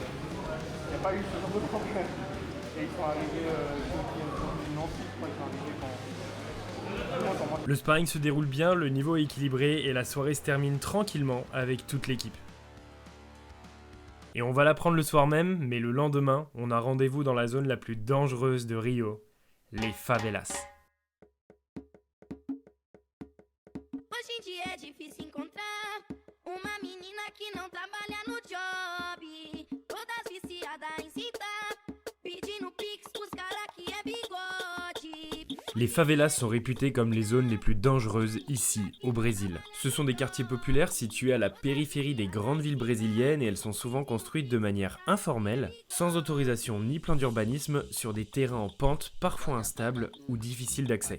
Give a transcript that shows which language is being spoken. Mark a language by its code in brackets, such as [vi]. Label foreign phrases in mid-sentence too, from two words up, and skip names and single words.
[fr] Il n'y a pas eu ce genre de problème. Et ils sont arrivés, Nancy, je crois qu'ils sont arrivés quand... Le sparring se déroule bien, le niveau est équilibré et la soirée se termine tranquillement avec toute l'équipe. Et on va la prendre le soir même, mais le lendemain, on a rendez-vous dans la zone la plus dangereuse de Rio, les favelas. [pt] Hoje em dia é difícil encontrar uma menina que não trabalha no job. Todas viciadas em cinta, pedindo pix pros cara que é bigode. [fr] Les favelas sont réputées comme les zones les plus dangereuses ici, au Brésil. Ce sont des quartiers populaires situés à la périphérie des grandes villes brésiliennes et elles sont souvent construites de manière informelle, sans autorisation ni plan d'urbanisme, sur des terrains en pente parfois instables ou difficiles d'accès.